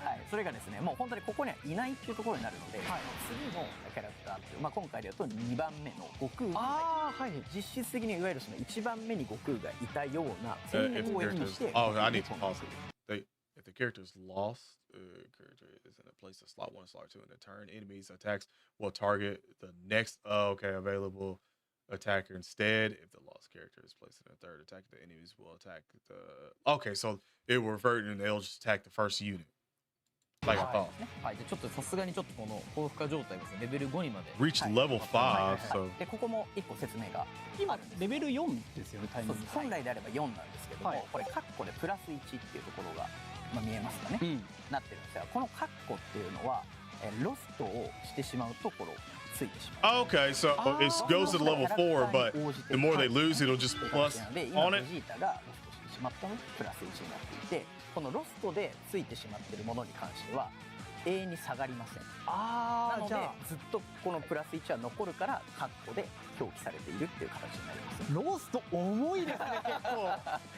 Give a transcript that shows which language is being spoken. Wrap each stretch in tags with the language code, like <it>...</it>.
<ja>それがですね、もう本当にここにはいないっていうところになるので、次のキャラクターっていう、今回で言うと2番目の悟空が実質的にいわゆるその1番目に悟空がいたような戦略を意味して、</ja> <en>Oh, I need to pause it. If the character is lost, character is in a place of slot 1 and slot 2 in a turn. Enemies attacks will target the next available attacker instead. If the lost character is placed in a third attack, the enemies will attack the. Okay, so it will revert and they'll just attack the first unit. Like I thought.</en> <ja>はい、じゃあちょっとさすがにちょっとこの高負荷状態がですねレベル5にまで</ja> <en>Reached level 5, so</en> <ja>でここも1個説明が今レベル4ですよね、タイミング。本来であれば4なんですけども、これカッコでプラス1っていうところが、見えますかね、なってるんですが、このカッコっていうのはロストをしてしまうところついてしまう。</ja> <en>Okay, so it goes to level 4, but the more they lose, it'll just plus on it.</en> <ja>ベジータがロストしてしまったのでプラス1になっていて、このロストでついてしまっているものに関しては永遠に下がりません。なのでずっとこのプラス1は残るからカッコで表記されているっていう形になります。ロスト重いですね、結構。</ja>